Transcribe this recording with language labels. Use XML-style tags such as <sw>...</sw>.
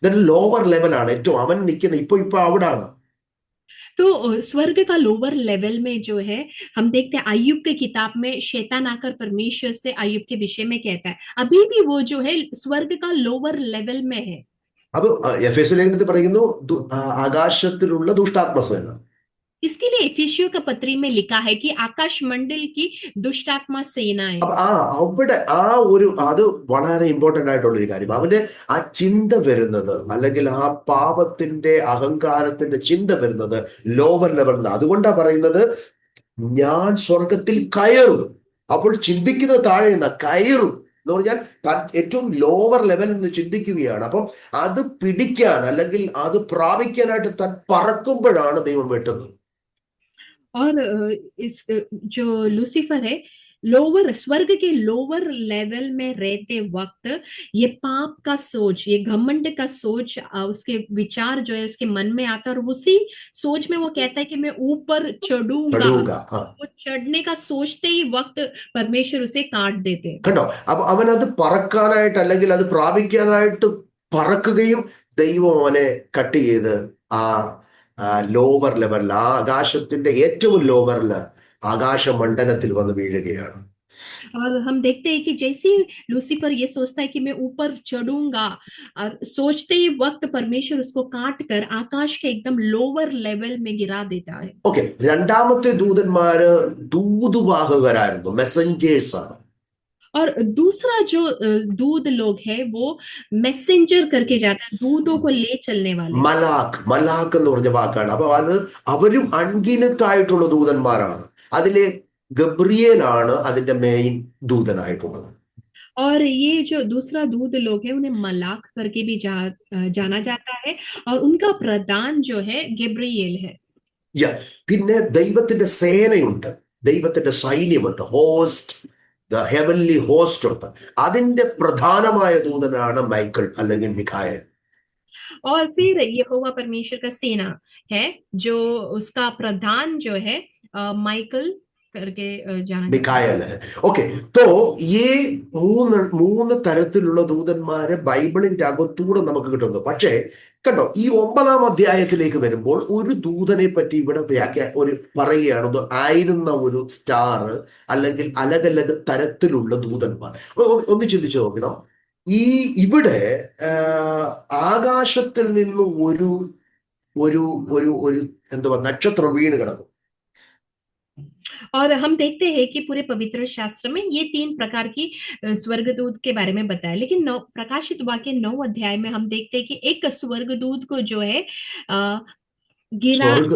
<ml>Lower ലെവലാണ് ഏറ്റവും അവൻ നിൽക്കുന്നത്, ഇപ്പൊ അവിടാണ്.</ml> <hi>तो स्वर्ग का लोअर लेवल में जो है हम देखते हैं अय्यूब के किताब में शैतान आकर परमेश्वर से अय्यूब के विषय में कहता है, अभी भी वो जो है स्वर्ग का लोअर लेवल में है।</hi> <ml>അപ്പൊ എഫേസ്യ ലേഖനത്തിൽ പറയുന്നു ആകാശത്തിലുള്ള ദുഷ്ടാത്മസേന.</ml> <hi>इसके लिए इफिसियों का पत्री में लिखा है कि आकाश मंडल की दुष्टात्मा सेनाएं।</hi> <ml>അപ്പൊ അവിടെ അത് വളരെ ഇമ്പോർട്ടന്റ് ആയിട്ടുള്ള ഒരു കാര്യം. അവന്റെ ആ ചിന്ത വരുന്നത്, അല്ലെങ്കിൽ ആ പാപത്തിന്റെ അഹങ്കാരത്തിന്റെ ചിന്ത വരുന്നത് ലോവർ ലെവലിൽ. അതുകൊണ്ടാ പറയുന്നത് ഞാൻ സ്വർഗത്തിൽ കയറും. അപ്പോൾ ചിന്തിക്കുന്ന താഴെ കയറും. എന്ന് പറഞ്ഞാൽ ഏറ്റവും ലോവർ ലെവൽ എന്ന് ചിന്തിക്കുകയാണ്. അപ്പം അത് പിടിക്കാൻ അല്ലെങ്കിൽ അത് പ്രാപിക്കാനായിട്ട് താൻ പറക്കുമ്പോഴാണ് ദൈവം വെട്ടുന്നത്.</ml> <hi>और जो लूसीफर है, लोअर स्वर्ग के लोअर लेवल में रहते वक्त ये पाप का सोच, ये घमंड का सोच, उसके विचार जो है उसके मन में आता है, और उसी सोच में वो कहता है कि मैं ऊपर चढ़ूंगा।</hi> <ml>ചടുക. ആ,</ml> <hi>वो चढ़ने का सोचते ही वक्त परमेश्वर उसे काट देते हैं।</hi> <ml>കണ്ടോ? അപ്പൊ അവനത് പറക്കാനായിട്ട് അല്ലെങ്കിൽ അത് പ്രാപിക്കാനായിട്ട് പറക്കുകയും ദൈവം അവനെ കട്ട് ചെയ്ത് ആ ലോവർ ലെവലിൽ, ആ ആകാശത്തിന്റെ ഏറ്റവും ലോവറിൽ, ആകാശമണ്ഡലത്തിൽ വന്ന് വീഴുകയാണ്.</ml> <hi>और हम देखते हैं कि जैसे ही लूसीफर ये सोचता है कि मैं ऊपर चढ़ूंगा, और सोचते ही वक्त परमेश्वर उसको काट कर आकाश के एकदम लोअर लेवल में गिरा देता है।</hi> <ml>ഓക്കെ, രണ്ടാമത്തെ ദൂതന്മാര് ദൂതുവാഹകരായിരുന്നു, മെസ്സഞ്ചേഴ്സ് ആണ്.</ml> <hi>और दूसरा जो दूध लोग है वो मैसेंजर करके जाता है, दूधों को ले चलने वाले।</hi> <ml>മലാക്ക് എന്ന് പറഞ്ഞ വാക്കാണ്. അപ്പൊ അത് അവരും അൺഗിനത്തായിട്ടുള്ള ദൂതന്മാരാണ്. അതിലെ ഗബ്രിയേലാണ് അതിന്റെ മെയിൻ ദൂതനായിട്ടുള്ളത്.</ml> <hi>और ये जो दूसरा दूध लोग है उन्हें मलाक करके भी जाना जाता है, और उनका प्रधान जो है गेब्रिएल है।</hi> <ml>പിന്നെ ദൈവത്തിന്റെ സേനയുണ്ട്, ദൈവത്തിന്റെ സൈന്യമുണ്ട്, ഹോസ്റ്റ്, ദ ഹെവൻലി ഹോസ്റ്റ് ഉണ്ട്. അതിന്റെ പ്രധാനമായ ദൂതനാണ് മൈക്കിൾ അല്ലെങ്കിൽ മിഖായേൽ.</ml> <hi>और फिर यहोवा परमेश्वर का सेना है, जो उसका प्रधान जो है माइकल करके जाना जाता है।</hi> <ml>മിഖായേൽ. ഓക്കെ, തോ ഈ മൂന്ന് തരത്തിലുള്ള ദൂതന്മാരെ ബൈബിളിന്റെ അകത്തൂടെ നമുക്ക് കിട്ടുന്നു. പക്ഷേ കണ്ടോ, ഈ 9-ാം അധ്യായത്തിലേക്ക് വരുമ്പോൾ ഒരു ദൂതനെ പറ്റി ഇവിടെ പറയുകയാണ്. ആയിരുന്ന ഒരു സ്റ്റാർ അല്ലെങ്കിൽ അലകലക തരത്തിലുള്ള ദൂതന്മാർ. ഒന്ന് ചിന്തിച്ചു നോക്കണം. ഇവിടെ ആകാശത്തിൽ നിന്ന് ഒരു ഒരു ഒരു ഒരു എന്തുവാ നക്ഷത്രം വീണ് കിടക്കും.</ml> <hi>और हम देखते हैं कि पूरे पवित्र शास्त्र में ये 3 प्रकार की स्वर्गदूत के बारे में बताया, लेकिन प्रकाशित वाक्य 9 अध्याय में हम देखते हैं कि एक स्वर्गदूत को जो है गिरा</hi>